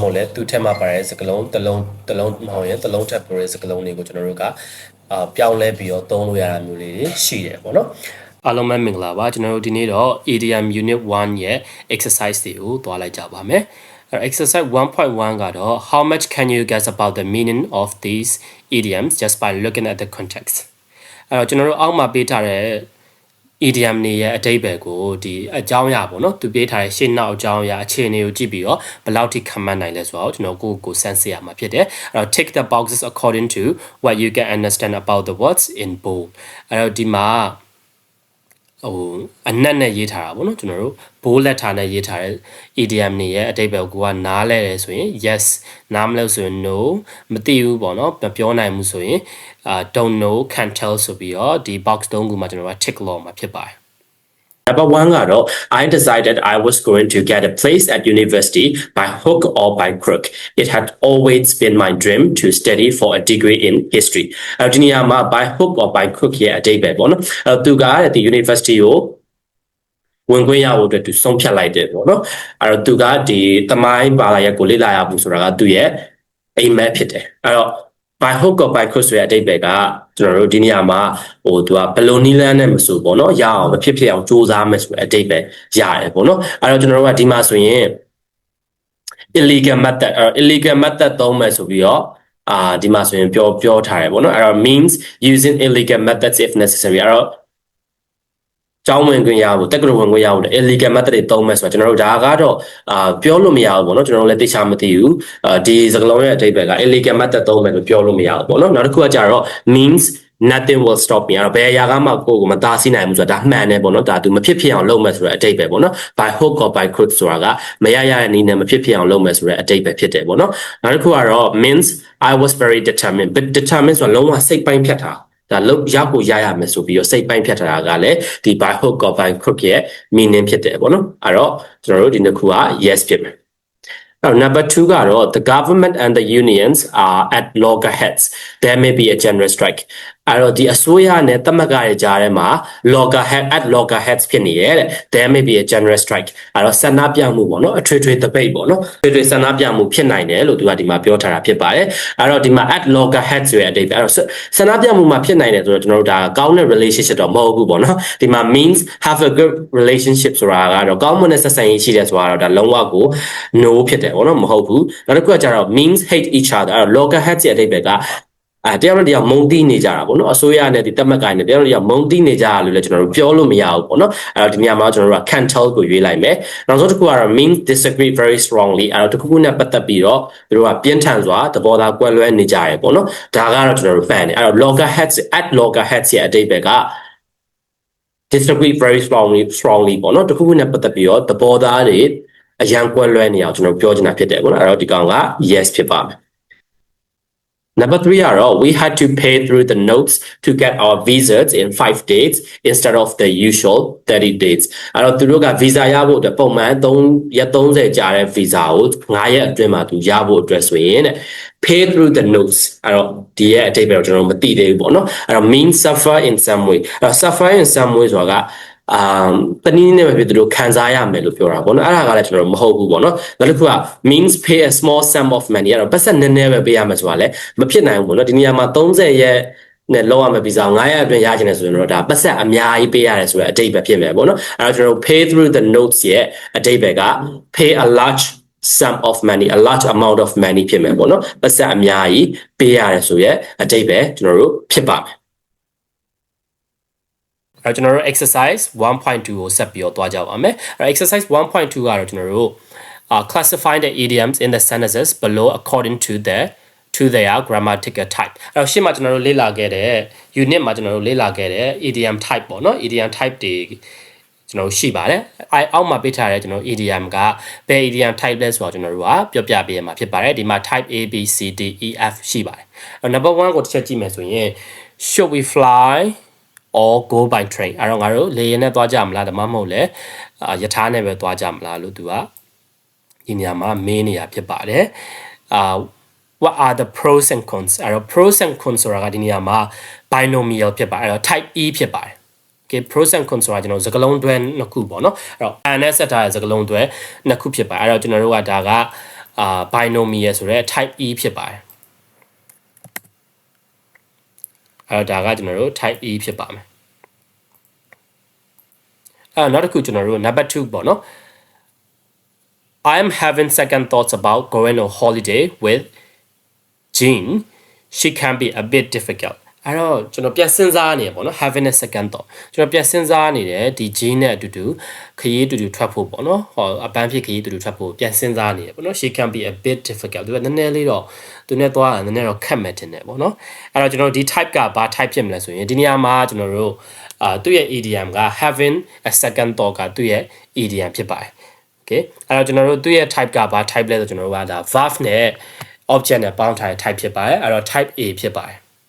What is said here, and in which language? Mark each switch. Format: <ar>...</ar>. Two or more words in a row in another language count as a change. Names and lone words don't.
<my>ဟုတ်လဲသူ့ထက်မှပါတဲ့စကားလုံးတစ်လုံးမဟုတ်ရင်တစ်လုံးထက်ပိုတဲ့စကားလုံးတွေကိုကျွန်တော်တို့ကပြောင်းလဲပြီးတော့သုံးလို့ရတာမျိုးလေးတွေရှိတယ်ပေါ့နော် အားလုံးပဲမင်္ဂလာပါကျွန်တော်တို့ဒီနေ့တော့</my> <en>idiom unit 1</en> <my>ရဲ့ exercise တွေကိုသွားလိုက်ကြပါမယ်exercise 1.1 ကတော့</my> <en>how much can you guess about the meaning of these idioms just by looking at the context</en> <my>အဲ့တော့ကျွန်တော်တို့အောက်မှာပေးထားတဲ့ idiom နေရဲ့အဓိပ္ပာယ်ကိုဒီအကြောင်းအရာပေါ့နော်သူပေးထားတဲ့ရှင်းနောက်အကြောင်းအရာအခြေအနေကိုကြည့်ပြီးတော့ဘယ်လောက်ထိခံမှန်းနိုင်လဲဆိုတော့ကျွန်တော်ကိုစမ်းစစ်ရမှာဖြစ်တယ်အဲ့တော့</my> <en>tick the boxes according to what you can understand about the words in bold</en> <my>အဲ့တော့ဒီမှာ အနက်နဲ့ရေးထားတာပေါ့နော်ကျွန်တော်တို့</my> <en>bold letter</en> <my>နဲ့ရေးထားတဲ့ idiom နေရဲ့အဓိပ္ပာယ်ကိုနားလဲတယ်ဆိုရင် yes နားမလဲဆိုရင် no မသိဘူးပေါ့နော်မပြောနိုင်ဘူးဆိုရင်</my> <en>don't know can't tell</en> <my>ဆိုပြီးတော့ဒီ box 3ခုမှာကျွန်တော်က tick လောက်မှာဖြစ်ပါတယ်Number 1 ကတော့</my> <en>I decided I was going to get a place at university by hook or by crook. It had always been my dream to study for a degree in history.</en> <my>ဒီနေရာမှာ</my> <en>by hook or by crook</en> <my>ရဲ့အဓိပ္ပာယ်ပေါ့နော်သူကဒီ university ကိုဝင်ခွင့်ရဖို့အတွက်သူဆုံးဖြတ်လိုက်တယ်ပေါ့နော်အဲ့တော့သူကဒီသမိုင်းဘာသာရပ်ကိုလေ့လာရဖို့ဆိုတာကသူရဲ့အိမ်မက်ဖြစ်တယ်အဲ့တော့</my> <en>by hook or by crook</en> <my>ဆိုတဲ့အဓိပ္ပာယ်ကကျွန်တော်တို့ဒီနေရာမှာသူကဘလိုနီလန်းနဲ့မဆိုပေါ့နော်ရအောင်မဖြစ်ဖြစ်အောင်စူးစမ်းမယ်ဆိုတဲ့အဓိပ္ပာယ်ရတယ်ပေါ့နော်အဲ့တော့ကျွန်တော်တို့ကဒီမှာဆိုရင်</my> <en>illegal method illegal method</en> <my>သုံးမယ်ဆိုပြီးတော့ဒီမှာဆိုရင်ပြောထားတယ်ပေါ့နော်အဲ့တော့</my> <en>means using illegal methods if necessary</en> <my>အဲ့တော့ကျောင်းဝင်ခွင့်ရဖို့တက္ကသိုလ်ဝင်ခွင့်ရဖို့</my> <en>illegal method</en> <my>တွေသုံးမယ်ဆိုတော့ကျွန်တော်တို့ဒါကတော့ပြောလို့မရဘူးပေါ့ နော်ကျွန်တော်တို့လည်းသိချာမသိဘူးဒီစကားလုံးရဲ့အဓိပ္ပာယ်က</my> <en>illegal method</en> <my>သုံးမယ်လို့ပြောလို့မရဘူးပေါ့နော်နောက်တစ်ခုကကြတော့</my> <en>means nothing will stop me</en> <my>အဲ့တော့ဘယ်အရာကမှ ကိုယ်ကိုမတားဆီးနိုင်ဘူးဆိုတာဒါမှန်တယ်ပေါ့နော်ဒါသူမဖြစ်ဖြစ်အောင်လုပ်မယ်ဆိုတဲ့အဓိပ္ပာယ်ပေါ့နော်</my> <en>by hook or by crook</en> <my>ဆိုတာကမရရတဲ့နည်းနဲ့မဖြစ်ဖြစ်အောင်လုပ်မယ်ဆိုတဲ့အဓိပ္ပာယ်ဖြစ်တယ်ပေါ့နော်နောက်တစ်ခုကတော့</my> <en>means I was very determined but determined</en> <my>ဆိုတာလုံးဝစိတ်ပိုင်းဖြတ်တာဒါလောက်ရောက်ကိုရရမယ်ဆိုပြီးတော့စိတ်ပိုင်းဖြတ်ထားတာကလည်းဒီ</my> <en>by hook or by crook</en> <my>ရဲ့ meaning ဖြစ်တယ်ပေါ့နော်အဲ့တော့ကျွန်တော်တို့ဒီနှစ်ခုက yes ဖြစ်မယ်</my> <en>Now, number 2</en> <my>ကတော့</my> <en>the government and the unions are at loggerheads. There may be a general strike.</en> <my>အဲ့တော့ဒီအစိုးရနဲ့တမကရဲ့ကြားထဲမှာ loggerheads ဖြစ်နေရဲ့တဲ့</my> <en>There may be a general strike.</en> <my>အဲ့တော့ဆန္ဒပြမှုပေါ့နော်အထွေထွေ debate ပေါ့နော်ထွေထွေဆန္ဒပြမှုဖြစ်နိုင်တယ်လို့သူကဒီမှာပြောထားတာဖြစ်ပါတယ်အဲ့တော့ဒီမှာ</my> <en>at loggerheads</en> <my>ဆိုတဲ့အဓိပ္ပာယ်အဲ့တော့ဆန္ဒပြမှုမှာဖြစ်နိုင်တယ်ဆိုတော့ကျွန်တော်တို့ဒါကောင်းတဲ့ relationship တော့မဟုတ်ဘူးပေါ့နော်ဒီမှာ means</my> <en>have a good relationship</en> <my>ဆိုတာကတော့ကောင်းမွန်တဲ့ဆက်ဆံရေးရှိတယ်ဆိုတာတော့ဒါလုံးဝကို no ဖြစ်တယ်ပေါ့နော်မဟုတ်ဘူးနောက်တစ်ခုကကျတော့</my> <en>means hate each other</en> <my>အဲ့တော့ loggerheads ရဲ့အဓိပ္ပာယ်ကတယောက်နဲ့တယောက်မုန်းတီးနေကြတာပေါ့နော်အစိုးရနဲ့ဒီတက်မက်ကိုင်းနဲ့တယောက်နဲ့တယောက်မုန်းတီးနေကြရလို့လည်းကျွန်တော်တို့ပြောလို့မရဘူးပေါ့နော်အဲ့တော့ဒီနေရာမှာကျွန်တော်တို့က</my> <en>can tell</en> <my>ကိုရွေးလိုက်မယ်နောက်ဆုံးတစ်ခုကတော့</my> <en>means disagree very strongly</en> <my>အဲ့တော့တစ်ခုခုနဲ့ပတ်သက်ပြီးတော့သူတို့ကပြင်းထန်စွာသဘောထားကွဲလွဲနေကြရပေါ့နော်ဒါကတော့ကျွန်တော်တို့ fan နေအဲ့တော့</my> <en>loggerheads at loggerheads</en> <my>ရဲ့အဓိပ္ပာယ်က</my> <en>disagree very strongly</en> <my>ပေါ့နော်တစ်ခုခုနဲ့ပတ်သက်ပြီးတော့သဘောထားတွေအရန်ကွဲလွဲနေအောင်ကျွန်တော်ပြောချင်တာဖြစ်တယ်ပေါ့နော်အဲ့တော့ဒီကောင်က yes ဖြစ်ပါမယ်</my> <en>Number 3 we had to pay through the notes to get our visas in 5 days instead of the usual 30 days.</en> <my>အဲ့တော့သူတို့က visa ရဖို့အတွက်ပုံမှန်ရက်30ကြာတဲ့ visa ကို9ရက်အတွင်းမှာသူရဖို့အတွက်ဆိုရင်တဲ့</my> <en>pay through the notes</en> <my>အဲ့တော့ဒီရဲ့အဓိပ္ပာယ်ကျွန်တော်မသိသေးဘူးပေါ့နော် အဲ့တော့</my> <en>mean suffer in some way</en> <my>အဲ့တော့</my> <en>suffer in some way</en> <my>ဆိုတာကတနည်းနဲ့ပဲသူတို့ခံစားရမယ်လို့ပြောတာပေါ့နော်အဲ့ဒါကလည်းကျွန်တော်မဟုတ် ဘူးပေါ့နော်နောက်တစ်ခုက</my> <en>means pay a small sum of money</en> <my>အဲ့တော့ပတ်စံနည်းနည်းပဲပေးရမယ်ဆိုတာလည်းမဖြစ်နိုင်ဘူးပေါ့နော်ဒီနေရာမှာ30ရက်နဲ့လောက်ရမယ်ဗီဇာ9ရက်အတွင်းရချင်တယ်ဆိုရင်တော့ဒါပတ်စံအများကြီးပေးရတယ်ဆိုတဲ့အဓိပ္ပာယ်ဖြစ်မယ်ပေါ့နော်အဲ့တော့ကျွန်တော်</my> <en>pay through the notes</en> <my>ရဲ့အဓိပ္ပာယ်က</my> <en>pay a large sum of money a large amount of money</en> <my>ဖြစ်မယ်ပေါ့နော်ပတ်စံအများကြီးပေးရတယ်ဆိုရဲ့အဓိပ္ပာယ်ကျွန်တော်တို့ဖြစ်ပါမယ် အဲ့ကျွန်တော်တို့ exercise 1.2 ကိုဆက်ပြီးတော့တွားကြပါမယ်အဲ့ exercise 1.2 ကတော့ကျွန်တော်တို့</my> <en>classify the idioms in the sentences below according to their grammatical type</en> <my>အဲ့တော့ရှေ့မှာကျွန်တော်တို့လေ့လာခဲ့တဲ့ unit မှာကျွန်တော်တို့လေ့လာခဲ့တဲ့</my> <en>idiom type</en> <my>ပေါ့နော်</my> <en>idiom type</en> <my>တွေကျွန်တော်တို့ရှိပါတယ်အောက်မှာပေးထားတဲ့ကျွန်တော် idiom ကဘယ်</my> <en>idiom type</en> <my>လဲဆိုတော့ကျွန်တော်တို့ကပြောပြပေးရမှာဖြစ်ပါတယ်ဒီမှာ</my> <en>type A B</en> <my>C D E F ရှိပါတယ်အဲ့ number 1 ကိုတစ်ချက်ကြည့်မယ်ဆိုရင်</my> <en>should we fly or go by train</en> <my>အဲ့တော့ငါတို့လေယာ ဉ်နဲ့သွားကြမလားဒါမှမဟုတ်လဲယထာနဲ့ပဲသွားကြမလားလို့သူကဒီနေရာမှာမေးနေတာဖြစ်ပါတယ်</my> <en>what are the pros and cons</en> <my>အဲ့တော့</my> <en>pros and cons</en> <my>ဆိုတာကဒီနေရာမှာ binomial ဖြစ်ပါတယ်အဲ့တော့</my> <en>type E</en> <my>ဖြစ်ပါတယ်</my> <en>okay pros and cons</en> <my>ဆိုတာကျွန်တော်စကားလုံးတွဲနှစ်ခုပေါ့နော်အဲ့တော့ and နဲ့ဆက်ထားတဲ့စကားလုံးတွဲနှစ်ခုဖြစ်ပါတယ်အဲ့တော့ကျွန်တော်တို့ကဒါကbinomial ဆိုတဲ့</my> <en>type E</en> <my>ဖြစ်ပါတယ် အဲ့တော့ဒါကကျွန်တော်တို့</my> <en>type E</en> <my>ဖြစ်ပါမယ်အဲ့နောက်တစ်ခုကျွန်တော်တို့ number 2ပေါ့နော်</my> <en>I am having second thoughts about going on holiday with Jean she can be a bit difficult</en> <my>အဲ့တော့ကျွန်တော် ပြန်စဉ်းစားနေရပေါ့နော်</my> <en>having a second thought</en> <my>ကျွန်တော်ပြန်စဉ်းစားနေတယ်ဒီ G နဲ့အတူတူခရီးအတူတူထွက်ဖို့ပေါ့နော်ဟောအပန်းဖြစ်ခရီးအတူတူထွက်ဖို့ပြန်စဉ်းစားနေရပေါ့နော်</my> <en>she can be a bit difficult</en> <my>သူကနည်းနည်းလေးတော့သူနဲ့သွားတာနည်းနည်းတော့ခက်မဲ့တင်တယ်ပေါ့နော်အဲ့တော့ကျွန်တော်ဒီ type ကဘာ type ဖြစ်မလဲဆိုရင်ဒီနေရာမှာကျွန်တော်တို့သူ့ရဲ့ idiom က</my> <en>having a second thought</en> <my>ကသူ့ရဲ့ idiom ဖြစ်ပါတယ် okay အဲ့တော့ကျွန်တော်တို့သူ့ရဲ့ type ကဘာ type လဲဆိုကျွန်တော်တို့ကဒါ verb နဲ့ object နဲ့ပေါင်းထားတဲ့ type ဖြစ်ပါတယ်အဲ့တော့</my> <en>type A</en> <my>ဖြစ်ပါတယ်</my>